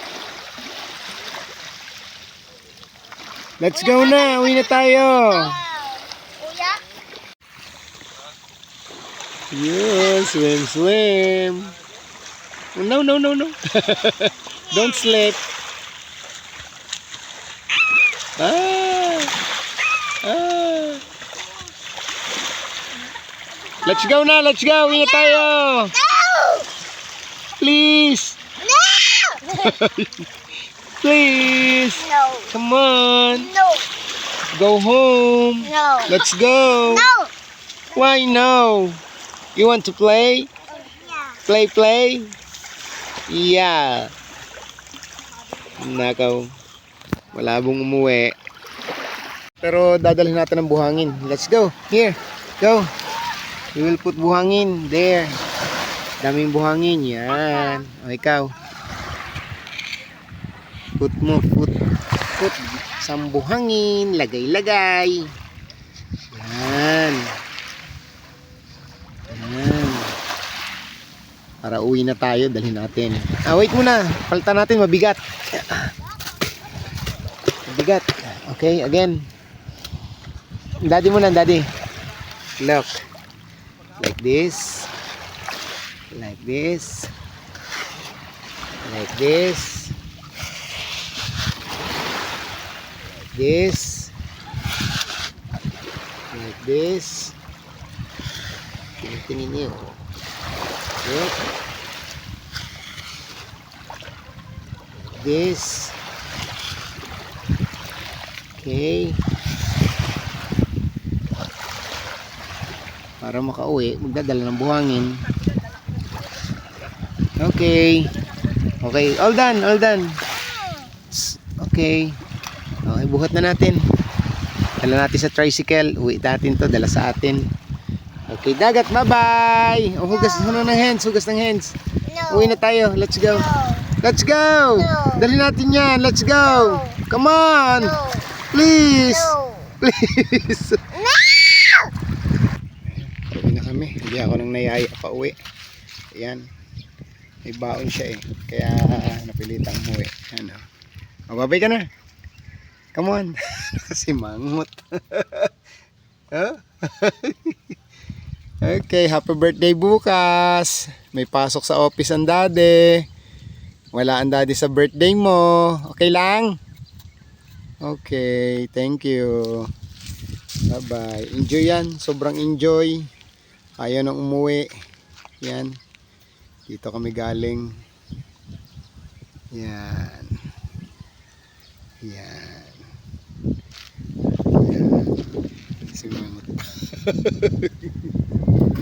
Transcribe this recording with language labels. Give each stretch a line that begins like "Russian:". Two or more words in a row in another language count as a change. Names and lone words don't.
English: Let's go
Filipino: na. Uwi na tayo. Kuya?
English: Yeah, swim. No. Don't slip. Ah. Let's go na.
Filipino: Uwi na tayo.
English: Please. Please. No. Come on. No. Go home. No. Let's go. No. Why no? You want to play? Yeah. Play? Yeah.
Filipino: Nakaw. Malabong umuwi. Pero dadalhin natin ng buhangin.
English: Let's go. Here. Go. We will put buhangin. There.
Filipino: Daming buhangin. Yan. O ikaw. Put mo. Put sa buhangin. Lagay. Yan. Para uwi na tayo, dalhin natin. Wait muna. Palitan natin, mabigat. Mabigat.
English: Okay, again. Daddy muna, daddy. Look. Like this. Like this. Like this. Like this. Like this.
Filipino: Tingnan niyo.
English: Look. This. Okay.
Filipino: Para makauwi, magdadala ng buhangin.
English: Okay. All done.
Filipino: Okay. Okay, buhat na natin. Dala natin sa tricycle. Uwi natin to, dala sa atin. Okay, dagat, bye-bye. Hugas ng hands.
English: No.
Filipino: Uwi na tayo.
English: Let's go. No. Let's go. No.
Filipino: Dali natin yan.
English: Let's go. No. Come on. No. Please. No. Please. No.
Filipino: Uwi na kami. Hindi ako nang nayaya pa uwi. Ayan. May baon siya eh. Kaya napilitang umuwi. Ano. Babay ka na.
English: Come on.
Filipino: Si Mangot. Huh?
English: Okay, happy birthday bukas.
Filipino: May pasok sa office ang daddy. Wala ang daddy sa birthday mo. Okay lang?
English: Okay, thank you. Bye-bye.
Filipino: Enjoy yan. Sobrang enjoy. Ayaw nang umuwi. Yan. Dito kami galing. Yan. Yan. Yan. Simangot.